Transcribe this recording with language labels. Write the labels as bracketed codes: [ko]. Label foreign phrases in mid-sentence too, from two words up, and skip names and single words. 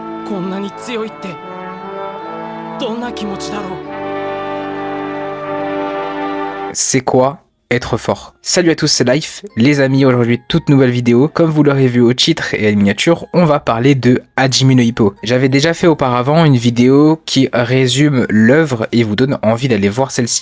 [ja] こんなに強いってどんな気持ちだろう。 [fr] C'est quoi être fort? Salut à tous, c'est Life, les amis. Aujourd'hui, toute nouvelle vidéo. Comme vous l'aurez vu au titre et à la miniature, on va parler de Hajime no Ippo. J'avais déjà fait auparavant une vidéo qui résume l'œuvre et vous donne envie d'aller voir celle-ci.